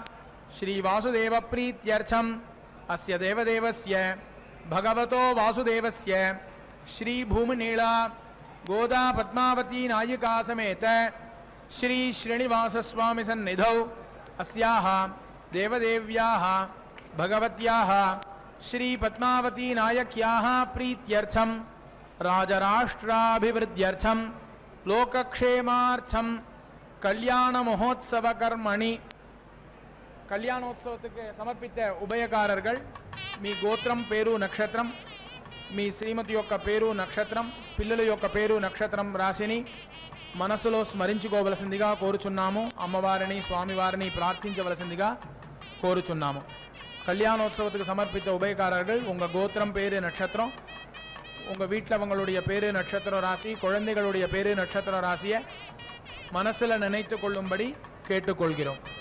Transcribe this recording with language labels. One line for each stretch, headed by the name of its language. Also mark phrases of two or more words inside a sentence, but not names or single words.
Sanskrit: श्रीवासुदेवप्रीत्यर्थम् अस्य देवदेवस्य भगवतो वासुदेवस्य श्रीभूमिनीला गोदा पद्मावती नायिका समेत श्री श्रीनिवासस्वामी सन्निधौ अस्याः देवदेव्याः भगवत्याः श्री पद्मावती नायक्याः प्रीत्यर्थं राजराष्ट्राभिवृद्ध्यर्थं लोकक्षेमार्थं कल्याण महोत्सव कर्मणि
Tamil: கல்யாணோத்சவத்துக்கு சமர்ப்பித்த உபயக்காரர்கள் மீ கோத்திரம் பேரு நட்சத்திரம்
Telugu: మీ శ్రీమతి యొక్క పేరు నక్షత్రం పిల్లల యొక్క పేరు నక్షత్రం రాశిని మనసులో స్మరించుకోవలసిందిగా కోరుచున్నాము. అమ్మవారిని స్వామివారిని ప్రార్థించవలసిందిగా కోరుచున్నాము.
Tamil: கல்யாணோத்சவத்துக்கு சமர்ப்பித்த உபயக்காரர்கள் உங்கள் கோத்திரம் பேரு நட்சத்திரம் உங்கள் வீட்டில் அவங்களுடைய பேரு நட்சத்திரம் ராசி குழந்தைகளுடைய பேரு நட்சத்திரம் ராசியை மனசில் நினைத்து கொள்ளும்படி கேட்டுக்கொள்கிறோம்.